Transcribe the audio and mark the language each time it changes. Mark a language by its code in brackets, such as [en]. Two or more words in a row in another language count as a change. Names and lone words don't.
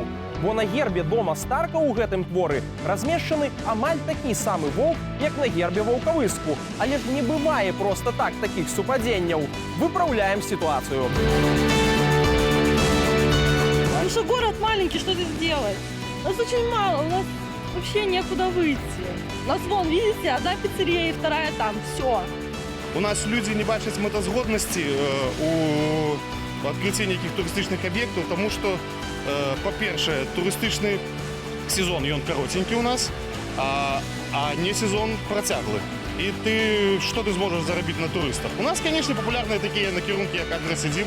[be] Бо на гербе дома Старка ў гэтым творы размешчаны амаль такі самы воўк, як на гербе Ваўкавыску. Але ж не бывае проста так такіх супадзенняў. Выпраўляем сітуацыю. [ru] Ну что, город маленький, что здесь делать? Нас очень мало, у нас вообще некуда выйти. У нас вон, видите, одна пиццерия и вторая там, все. [be] У нас люди не бачаць мэтазгоднасці у адкрыцці нейкіх турыстычных аб'ектаў, тому што, па-першае, турыстычны сезон ён каротенькі у нас, а не сезон працяглы. І што ты зможаш зарабіць на турыстах? У нас, конечно, папулярныя такія накірункі, як аграсядзібы.